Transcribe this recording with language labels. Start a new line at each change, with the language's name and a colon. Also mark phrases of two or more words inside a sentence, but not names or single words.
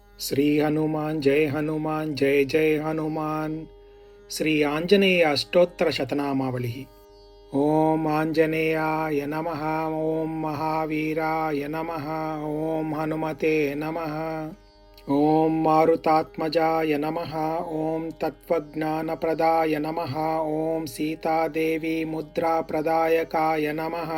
Sanskrit: ಶ್ರೀ ಹನುಮಾನ್ ಜಯ ಜಯ ಹನುಮಾನ್. ಶ್ರೀ ಆಂಜನೇಯ ಅಷ್ಟೋತ್ತರ ಶತನಾಮಾವಳಿ. ಓಂ ಆಂಜನೇಯಾಯ ನಮಃ. ಓಂ ಮಹಾವೀರಾಯ ನಮಃ. ಓಂ ಹನುಮತೆ ನಮಃ. ಓಂ ಮಾರುತಾತ್ಮಜಾಯ ನಮಃ. ಓಂ ತತ್ವಜ್ಞಾನಪ್ರದಾಯ ನಮಃ. ಓಂ ಸೀತಾದೇವಿ ಮುದ್ರಾಪ್ರದಾಯಕಾಯ ನಮಃ.